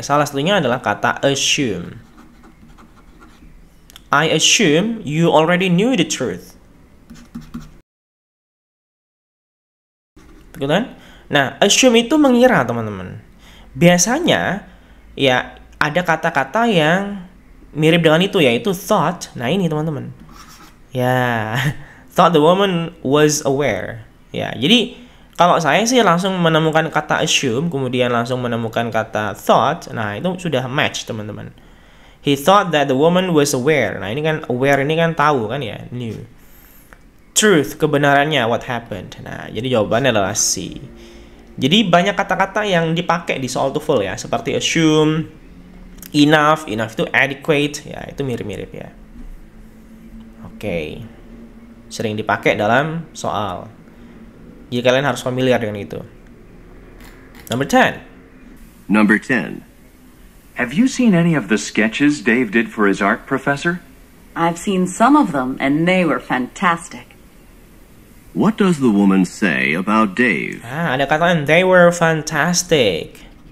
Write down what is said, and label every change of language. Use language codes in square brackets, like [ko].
[id] Salah satunya adalah kata assume. [en] I assume you already knew the truth. [id] Betul kan? Nah, assume itu mengira, teman-teman. Biasanya ya ada kata-kata yang mirip dengan itu, yaitu thought. Nah, ini teman-teman. Ya, [en] thought the woman was aware. [id] Ya, jadi kalau saya sih langsung menemukan kata assume, kemudian langsung menemukan kata thought. Nah, itu sudah match, teman-teman. [en] He thought that the woman was aware. [id] Nah, ini kan aware ini kan tahu kan ya, knew. Truth, kebenarannya, [en] what happened. [id] Nah, jadi jawabannya adalah C. Jadi banyak kata-kata yang dipakai di soal TOEFL ya, seperti assume, Enough itu adequate, ya itu mirip-mirip ya. Oke. Sering dipakai dalam soal. Jadi kalian harus familiar dengan itu. [en] Number 10. Number 10. Have you seen any of the sketches Dave did for his art professor? I've seen some of them, and they were fantastic. What does the woman say about Dave? [id] Ada kata [en] they were fantastic.